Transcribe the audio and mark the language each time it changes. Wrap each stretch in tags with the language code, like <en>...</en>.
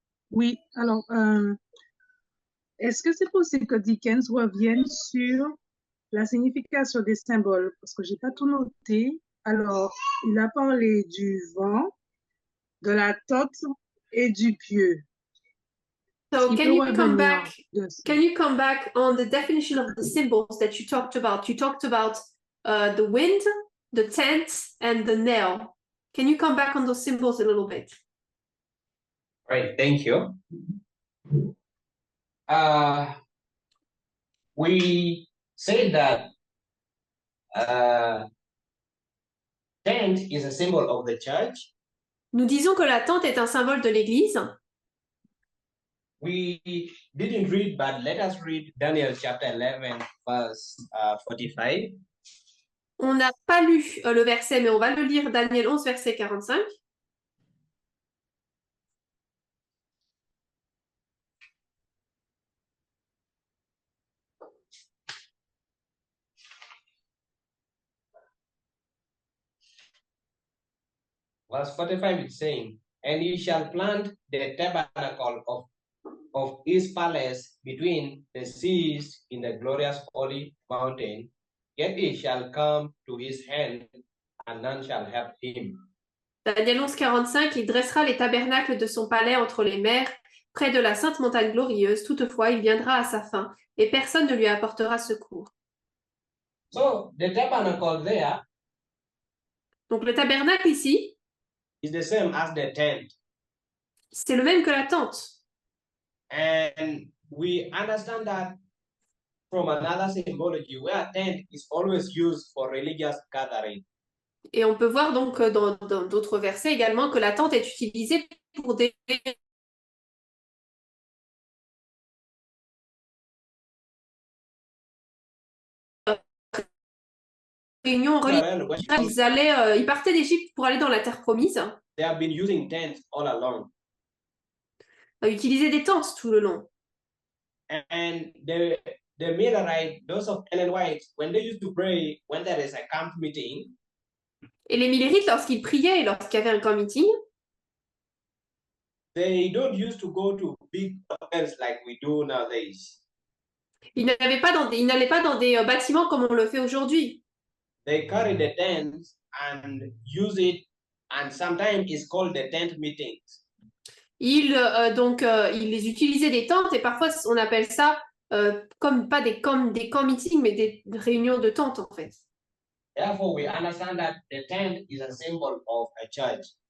<fr>Oui, alors, est-ce que c'est possible que Dickens revienne sur la signification des symboles? Parce que je n'ai pas tout noté. Alors, il a parlé du vent, de la tote et du pieu.</fr> <en>So can you come back on the definition of the symbols that you talked about? You talked about the wind, the tent, and the nail. Can you come back on those symbols a little bit? Right, thank you. We say that tent is a symbol of the church.</en> <fr>Nous disons que la tente est un symbole de l'Église.</fr> <en>We didn't read, but let us read Daniel chapter 11, verse 45.</en> <fr>On n'a pas lu le verset, mais on va le lire, Daniel 11, verset 45.</fr> <en>Verse 45 is saying, and he shall plant the tabernacle of his palace between the seas in the glorious holy mountain, yet it shall come to his hand, and none shall help him.</en> <fr>Daniel 11, 45, il dressera les tabernacles de son palais entre les mers, près de la sainte montagne glorieuse. Toutefois, il viendra à sa fin, et personne ne lui apportera secours.</fr> <en>So the tabernacle there</en> <fr>Donc le tabernacle ici,</fr> <en>is the same as the tent.</en> <fr>c'est le même que la tente.</fr> <en>And we understand that from another symbology where tent is always used for religious gathering.</en> <fr>Et on peut voir donc dans d'autres versets également que la tente est utilisée pour des réunions</fr> <en>Israel,</en> <fr>religieuses. Ils partaient d'Égypte pour aller dans la terre promise,</fr> <en>they have been using tents all along.</en> <fr>utiliser des tentes tout le long.</fr> <en>And the Millerites, those of Ellen White, when they used to pray, when there is a camp meeting,</en> <fr>Et les Millérites, lorsqu'ils priaient et lorsqu'il y avait un camp meeting,</fr> <en>they don't used to go to big hotels like we do nowadays.</en> <fr>ils n'allaient pas dans des bâtiments comme on le fait aujourd'hui.</fr> <en>They carry the tents and use it, and sometimes it's called the tent meetings.</en> <fr>Ils les utilisaient des tentes et parfois on appelle ça comme pas des camp meetings, mais des réunions de tentes en fait.</fr> <en>Therefore, we understand that the tent is a symbol of a church.</en>